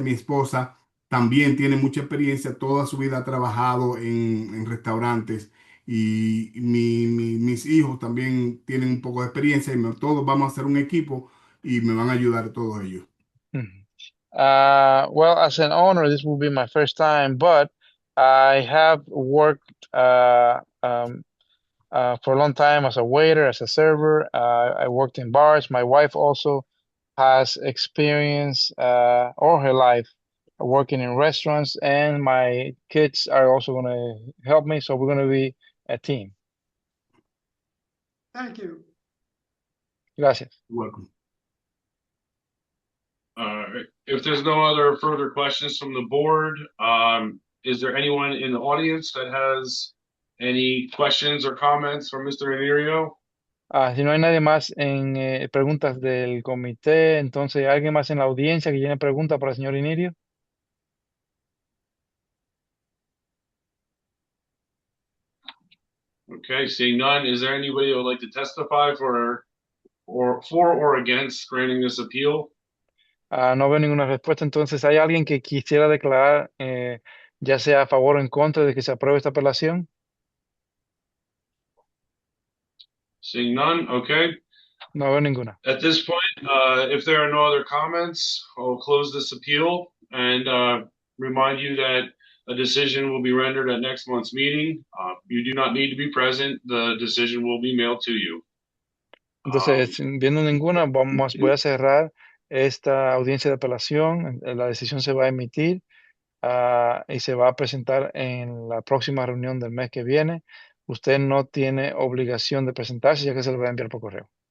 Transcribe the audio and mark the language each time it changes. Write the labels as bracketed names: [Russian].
[Spanish] Mi esposa también tiene mucha experiencia, toda su vida ha trabajado en restaurantes y mis hijos también tienen un poco de experiencia y todos vamos a hacer un equipo y me van a ayudar todos ellos. Mhm. [English] Well, as an owner, this will be my first time, but I have worked for a long time as a waiter, as a server. I worked in bars. My wife also has experience all her life working in restaurants, and my kids are also going to help me. So we're going to be a team. Thank you. [Spanish] Gracias. [English] You're welcome. If there's no other further questions from the board, is there anyone in the audience that has any questions or comments for Mr. Inirio? [Spanish] Si no hay nadie más en preguntas del comité, entonces alguien más en la audiencia que tiene preguntas para el señor Inirio. [English] Okay, seeing none, is there anybody who would like to testify for or against granting this appeal? [Spanish] No veo ninguna respuesta, entonces hay alguien que quisiera declarar ya sea a favor o en contra de que se apruebe esta apelación. [English] Seeing none, okay. [Spanish] No veo ninguna. [English] At this point, if there are no other comments, I'll close this appeal and remind you that a decision will be rendered at next month's meeting. You do not need to be present. The decision will be mailed to you. [Spanish] Entonces, viendo ninguna, voy a cerrar esta audiencia de apelación. La decisión se va a emitir y se va a presentar en la próxima reunión del mes que viene. Usted no tiene obligación de presentarse, ya que se lo va a enviar por correo.